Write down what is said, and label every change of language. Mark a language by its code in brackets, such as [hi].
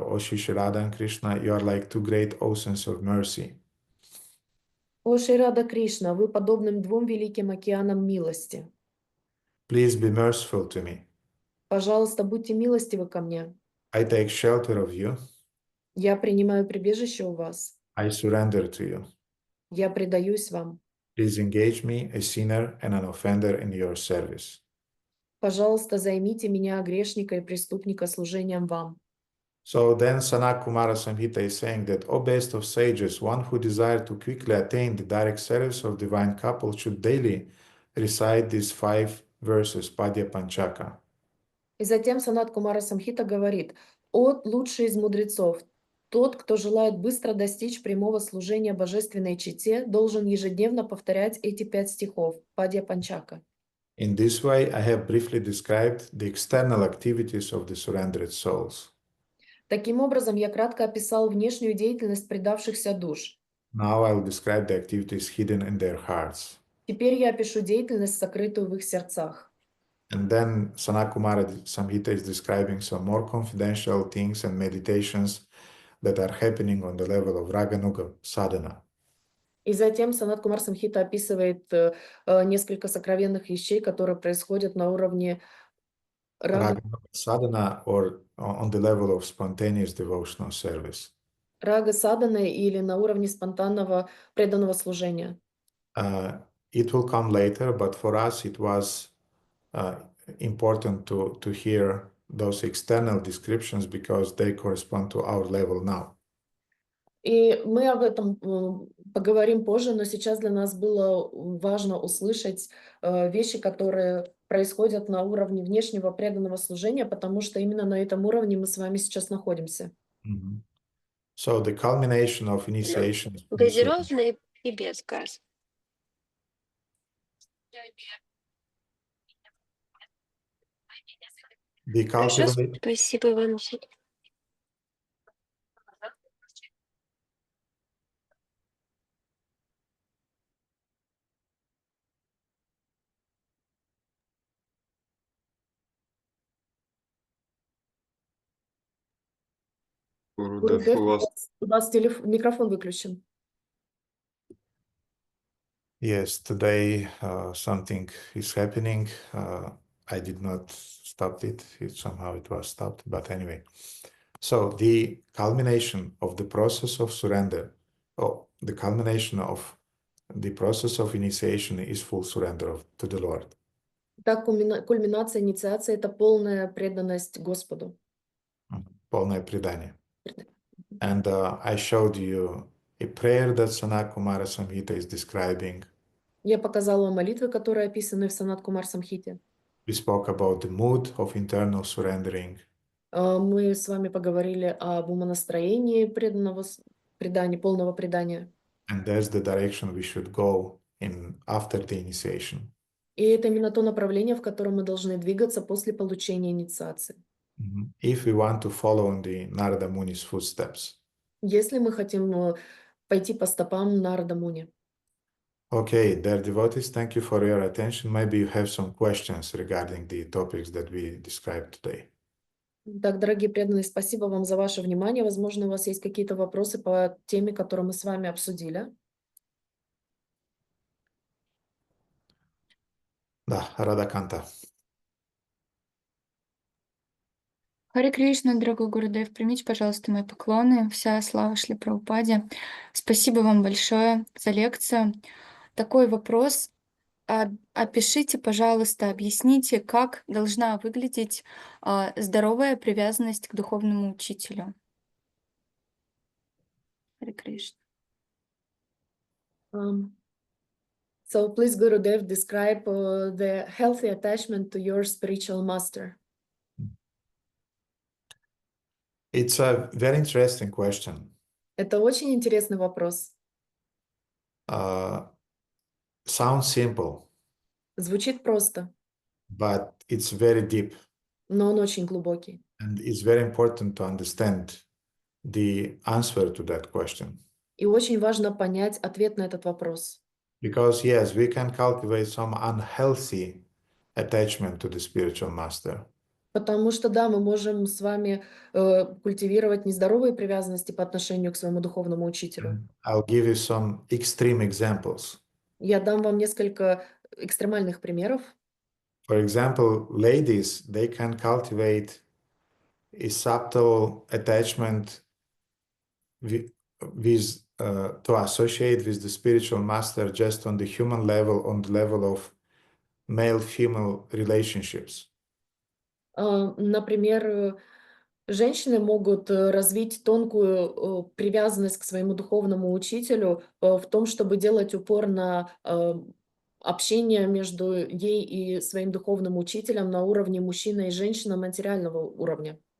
[en] O Shri Radha and Krishna, you are like two great oceans of mercy. [ru] О Шри Рада Кришна, вы подобным двум великим океанам милости. [en] Please be merciful to me. [ru] Пожалуйста, будьте милостивы ко мне. [en] I take shelter of you. [ru] Я принимаю прибежище у вас. [en] I surrender to you. [ru] Я предаюсь вам. [en] Please engage me, a sinner and an offender, in your service. [ru] Пожалуйста, займите меня, грешника и преступника, служением вам. [en] So then Sanat Kumara Samhita is saying that, O best of sages, one who desires to quickly attain the direct service of divine couple should daily recite these 5 verses, Padya Panchaka. [ru] И затем Санат Кумара Самхита говорит: «О лучший из мудрецов, тот, кто желает быстро достичь прямого служения божественной чете, должен ежедневно повторять эти 5 стихов, Падья Панчака». [en] In this way, I have briefly described the external activities of the surrendered souls. [ru] Таким образом, я кратко описал внешнюю деятельность предавшихся душ. [en] Now I will describe the activities hidden in their hearts. [ru] Теперь я опишу деятельность, сокрытую в их сердцах. [en] And then Sanat Kumara Samhita is describing some more confidential things and meditations that are happening on the level of Raganuga sadhana. [ru] И затем Санат Кумар Самхита описывает несколько сокровенных вещей, которые происходят на уровне [en] Raganuga sadhana, or on the level of spontaneous devotional service. [ru] рага садханы или на уровне спонтанного преданного служения. [en] It will come later, but for us it was important to hear those external descriptions because they correspond to our level now. [ru] И мы об этом поговорим позже, но сейчас для нас было важно услышать вещи, которые происходят на уровне внешнего преданного служения, потому что именно на этом уровне мы с вами сейчас находимся. [en] So the culmination of initiation is [ru] газированный и без газа. [en] the [ru] Хорошо, [en] cultivation. [ru] спасибо вам. Гурудев, у вас У вас микрофон выключен. [en] Yes, today something is happening. I did not stop it. Somehow it was stopped, but anyway. So the culmination of the process of surrender, the culmination of the process of initiation is full surrender to the Lord. [ru] Так, кульминация инициации — это полная преданность Господу. Полное предание. [en] And I showed you a prayer that Sanat Kumara Samhita is describing. [ru] Я показала молитвы, которые описаны в Санат Кумар Самхите. [en] We spoke about the mood of internal surrendering. [ru] Мы с вами поговорили об умонастроении преданного предания, полного предания. [en] And that's the direction we should go in after the initiation. [ru] И это именно то направление, в котором мы должны двигаться после получения инициации. [en] If we want to follow in the Narada Muni's footsteps. [ru] Если мы хотим пойти по стопам Нарада Муни. [en] Okay, dear devotees, thank you for your attention. Maybe you have some questions regarding the topics that we described today. [ru] Так, дорогие преданные, спасибо вам за ваше внимание. Возможно, у вас есть какие-то вопросы по теме, которую мы с вами обсудили. Да, Рада Канта. Харе Кришна, дорогой Гурудев, примите, пожалуйста, мои поклоны. Вся слава Шри Прабхупаде. Спасибо вам большое за лекцию. Такой вопрос. Опишите, пожалуйста, объясните, как должна выглядеть здоровая привязанность к духовному учителю. Харе Кришна. [en] So please, Gurudev, describe the healthy attachment to your spiritual master. It's a very interesting question. [ru] Это очень интересный вопрос. [en] Sounds simple, [ru] Звучит просто, [en] but it's very deep. [ru] но он очень глубокий. [en] And it's very important to understand the answer to that question. [ru] И очень важно понять ответ на этот вопрос. [en] Because yes, we can cultivate some unhealthy attachment to the spiritual master. [ru] Потому что, да, мы можем с вами культивировать нездоровые привязанности по отношению к своему духовному учителю. [en] I'll give you some extreme examples. [ru] Я дам вам несколько экстремальных примеров. [en] For example, ladies, they can cultivate a subtle attachment to associate with the spiritual master just on the human level, on the level of male-female relationships. [ru] Например, женщины могут развить тонкую привязанность к своему духовному учителю в том, чтобы делать упор на общение между ей и своим духовным учителем на уровне мужчина и женщина материального уровня.